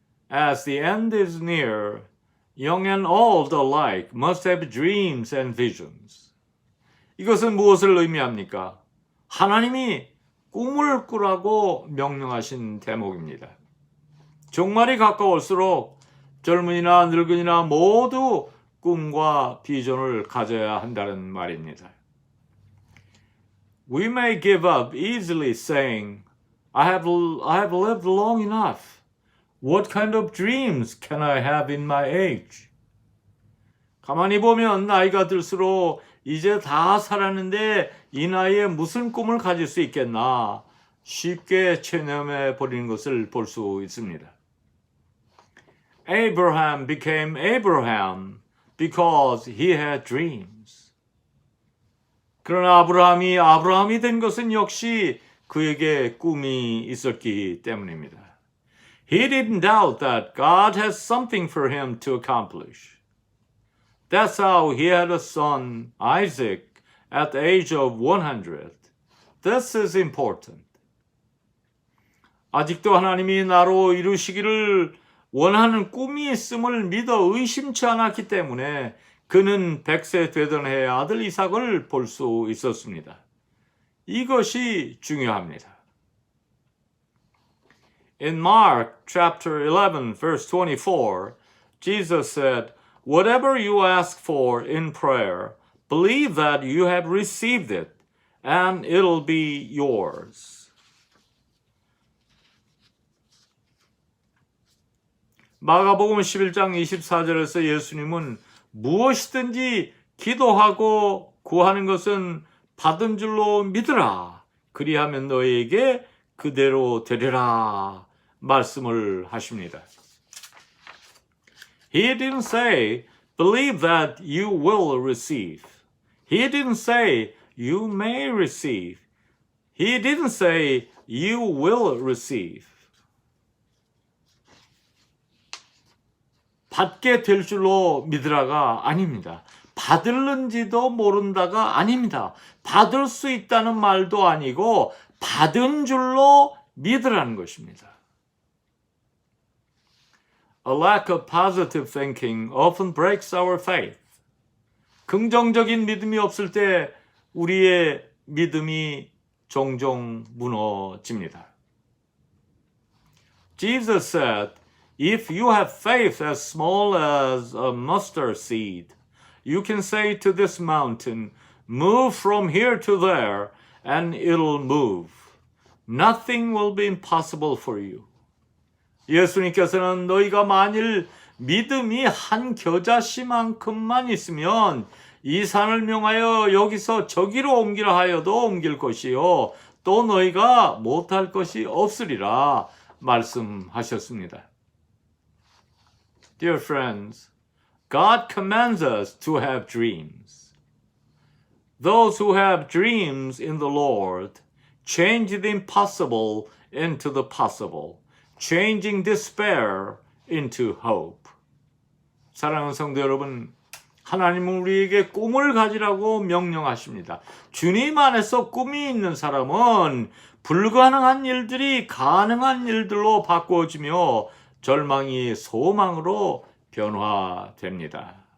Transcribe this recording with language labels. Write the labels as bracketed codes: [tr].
[en] As the end is near, young and old alike must have dreams and visions. [ko] 이것은 무엇을 의미합니까? 하나님이 꿈을 꾸라고 명령하신 대목입니다. 종말이 가까울수록 젊은이나 늙은이나 모두 꿈과 비전을 가져야 한다는 말입니다. [en] We may give up easily saying, I have lived long enough. What kind of dreams can I have in my age? [ko] 가만히 보면 나이가 들수록 이제 다 살았는데 이 나이에 무슨 꿈을 가질 수 있겠나 쉽게 체념해 버리는 것을 볼 수 있습니다. [en] Abraham became Abraham because he had dreams. [ko] 그러나 아브라함이 된 것은 역시 그에게 꿈이 있었기 때문입니다. [en] He didn't doubt that God has something for him to accomplish. That's how he had a son, Isaac, at the age of 100. This is important. [ko] 아직도 하나님이 나로 이루시기를 원하는 꿈이 있음을 믿어 의심치 않았기 때문에 그는 100세 되던 해에 아들 이삭을 볼 수 있었습니다. 이것이 중요합니다. [en] In Mark chapter 11 verse 24, Jesus said, Whatever you ask for in prayer, believe that you have received it, and it'll be yours. [ko] 마가복음 11장 24절에서 예수님은 무엇이든지 기도하고 구하는 것은 받은 줄로 믿으라. 그리하면 너희에게 그대로 되리라 말씀을 하십니다. [en] He didn't say, believe that you will receive. He didn't say, you may receive. He didn't say, you will receive. [ko] 받게 될 줄로 믿으라가 아닙니다. 받을는지도 모른다가 아닙니다. 받을 수 있다는 말도 아니고 받은 줄로 믿으라는 것입니다. [en] A lack of positive thinking often breaks our faith. [ko] 긍정적인 믿음이 없을 때 우리의 믿음이 종종 무너집니다. [en] Jesus said, If you have faith as small as a mustard seed, you can say to this mountain, move from here to there, and it'll move. Nothing will be impossible for you. [ko] 예수님께서는 너희가 만일 믿음이 한 겨자씨만큼만 있으면 이 산을 명하여 여기서 저기로 옮기라 하여도 옮길 것이요 또 너희가 못할 것이 없으리라 말씀하셨습니다. [en] Dear friends, God commands us to have dreams. Those who have dreams in the Lord change the impossible into the possible. changing despair into hope. [ko] 사랑하는 성도 여러분, 하나님은 우리에게 꿈을 가지라고 명령하십니다. 주님 안에서 꿈이 있는 사람은 불가능한 일들이 가능한 일들로 바꾸어지며 절망이 소망으로 변화됩니다.